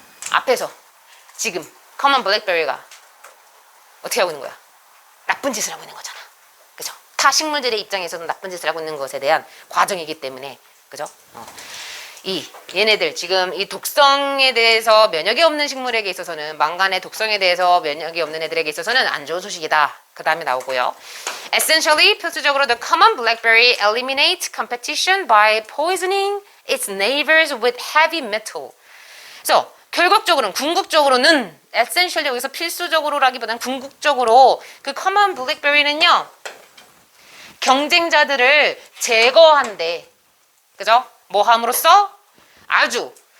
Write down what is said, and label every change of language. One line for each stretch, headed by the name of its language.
Korean: 앞에서 지금 커먼 블랙베리가 어떻게 하고 있는 거야? 나쁜 짓을 하고 있는 거잖아. 그죠? 타 식물들의 입장에서는 나쁜 짓을 하고 있는 것에 대한 과정이기 때문에, 그죠? 얘네들 지금 이 독성에 대해서 면역이 없는 식물에게 있어서는, 망간의 독성에 대해서 면역이 없는 애들에게 있어서는 안 좋은 소식이다. 그 다음에 나오고요.
English: Essentially,
Korean: 필수적으로
English: the common blackberry eliminates competition by poisoning its neighbors with heavy metal.
Korean: 그래서 궁극적으로는 essentially 여기서 필수적으로라기보다는 궁극적으로 그 common blackberry는요, 경쟁자들을 제거한대. 그죠? 뭐 함으로써? 아주